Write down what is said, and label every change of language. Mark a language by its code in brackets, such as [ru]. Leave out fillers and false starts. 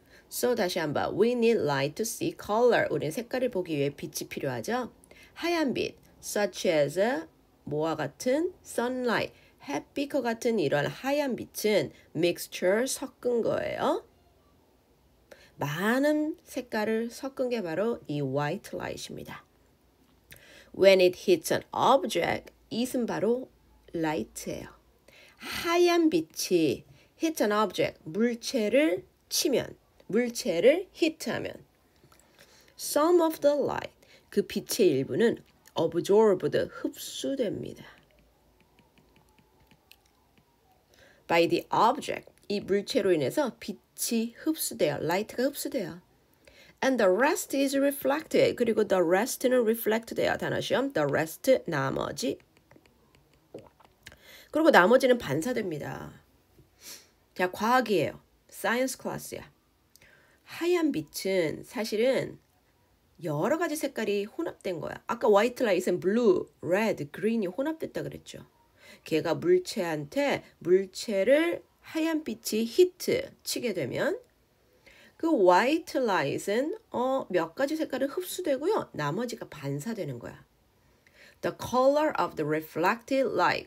[ko] So 다시 한번 [en] we need light to see color [ko] 우리는 색깔을 보기 위해 빛이 필요하죠. 하얀 빛 such as 뭐와 같은 sunlight 햇빛과 같은 이런 하얀 빛은 mixture 섞은 거예요. 많은 색깔을 섞은 게 바로 이 white light입니다. [en] When it hits an object, [ko] it은 바로 light예요. 하얀 빛이 hit an object, 물체를 치면, 물체를 hit하면 [en] some of the light, [ko] 그 빛의 일부는 absorbed, 흡수됩니다. by the object, 이 물체로 인해서 빛이 흡수돼요. light가 흡수돼요. [en] and the rest is reflected. [ko] 그리고 the rest는 reflect 돼요. 단어 시험. the rest, 나머지. 그리고 나머지는 반사됩니다. 자, 과학이에요. science class야. 하얀 빛은 사실은 여러 가지 색깔이 혼합된 거야. 아까 white light은 blue, red, green이 혼합됐다 그랬죠. 걔가 물체한테 물체를 하얀 빛이 히트 치게 되면 그 white light은 몇 가지 색깔이 흡수되고요. 나머지가 반사되는 거야. [en] The color of the reflected light.